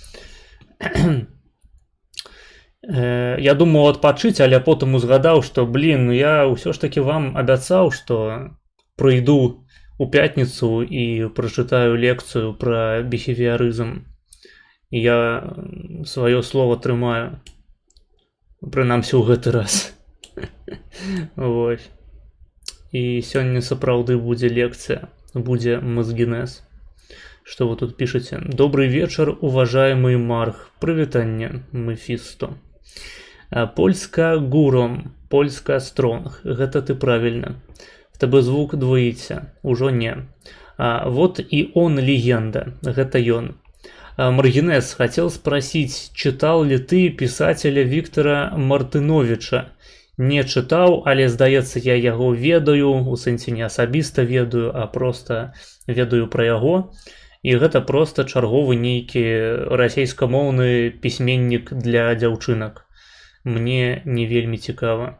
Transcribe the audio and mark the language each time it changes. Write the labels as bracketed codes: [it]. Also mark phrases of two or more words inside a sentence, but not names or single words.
[be] Я думаў адпачыць, але потым узгадаў, што я ўсё ж таки вам абяцаў, што прыйду у пятніцу і прачытаю лекцыю пра біхевіярызм. Я сваё слово трымаю. Прынамсі ў гэты раз. Вось. І сёння сапраўды будзе лекцыя, будзе мазгенез. [ru] Что вы тут пишете? Добрый вечер, уважаемый Марх. [be] Прывітанне, Мефисто. [pl] Polska górą, polska strong. [ru] Гэта ты правильно. В тебе звук двоится. Ужо не. Вот и он легенда. [be] Гэта ён. [ru] Маргинес, хотел спросить, читал ли ты писателя Виктора Мартыновича? [be] Не чытаў, але, здаецца, я яго ведаю, у сэнсе не асабіста ведаю, а просто ведаю пра яго. І гэта просто чарговы нейкі расейскамоўны пісьменнік для дзяўчынак. Мне не вельмі цікава.